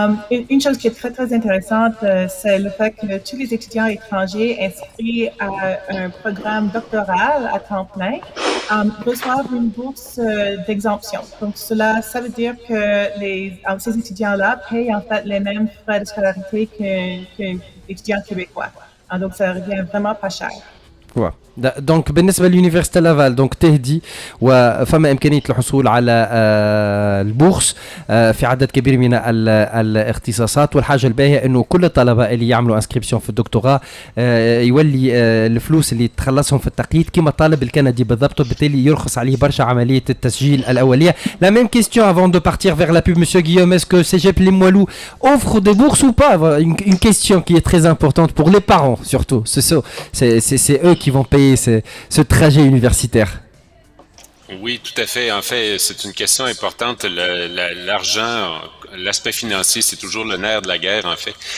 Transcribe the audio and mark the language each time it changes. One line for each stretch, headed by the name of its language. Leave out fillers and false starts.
French: Une chose qui est très très intéressante, c'est le fait que tous les étudiants étrangers inscrits à un programme doctoral à temps plein reçoivent une bourse d'exemption. Donc ça veut dire que ces étudiants-là payent en fait les mêmes frais de scolarité qu'un étudiant québécois. Donc ça revient vraiment pas cher. Ouais.
Arabic: دونك بالنسبه لليونيفرسيتي لافال دونك تهدي وفما امكانيه الحصول على البورس في عدد كبير من الاختصاصات، والحاجه الباهيه انه كل الطلبه اللي يعملوا انسكريبسيون في الدكتوراه يولي الفلوس اللي تخلصهم في التقييد كما الطالب الكندي بالضبط، وبالتالي يرخص عليه برشا عمليه التسجيل الاوليه.
French: La même question avant de partir vers la pub, Monsieur Guillaume, est-ce que Cégep Limoilou offre des bourses ou pas? Une question qui est très importante pour les parents surtout, c'est eux qui vont payer ce trajet universitaire. Oui, tout à fait. En fait, c'est une question importante. L'argent, l'aspect financier, c'est toujours le nerf de la guerre, en fait.